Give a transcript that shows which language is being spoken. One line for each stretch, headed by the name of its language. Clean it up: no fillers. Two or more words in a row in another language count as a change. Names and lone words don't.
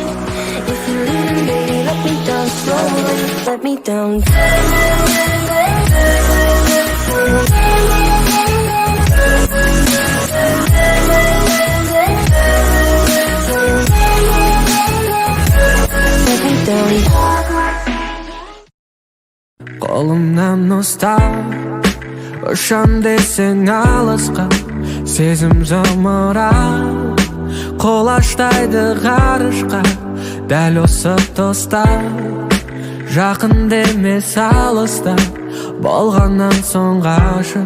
English: If you're leaving, baby, let me down slowly. Let me down. Let me down.
Kazakh: Қолымнан ұстап ұшам десең алысқа, сезім зымыран құлаштайды ғарышқа. Дәл осы тоста жақын демес алыста, болғаннан соң ғашық.